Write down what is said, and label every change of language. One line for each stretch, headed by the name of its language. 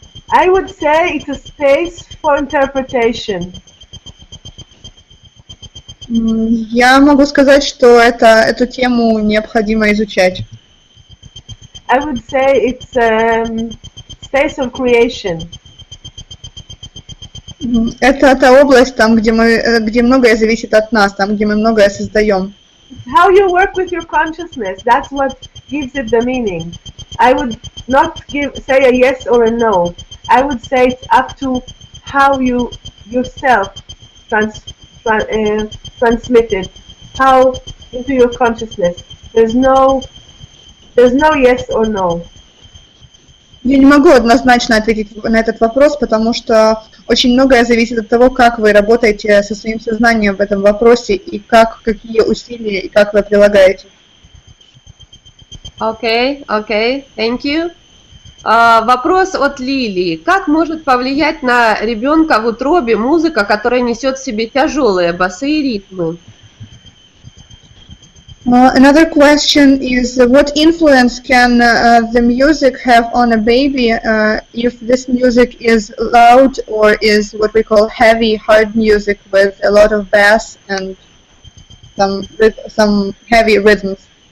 English: I would say it's a space for interpretation.
Russian: Я могу сказать, что эту тему необходимо изучать.
English: I would say it's space of creation.
Russian: Это та область, там, где многое зависит от нас, там, где мы многое создаем.
English: How you work with your consciousness, that's what gives it the meaning. I would not say a yes or a no. I would say it's up to how you yourself transmit it, how into your consciousness. There's no yes or no.
Russian: Я не могу однозначно ответить на этот вопрос, потому что очень многое зависит от того, как вы работаете со своим сознанием в этом вопросе и какие усилия и как вы прилагаете.
English: Okay, thank you.
Russian: Вопрос от Лилии. Как может повлиять на ребенка в утробе музыка, которая несет в себе тяжелые басы и ритмы?
English: Another question is, what influence can the music have on a baby if this music is loud or is what we call heavy, hard music with a lot of bass and some heavy rhythms?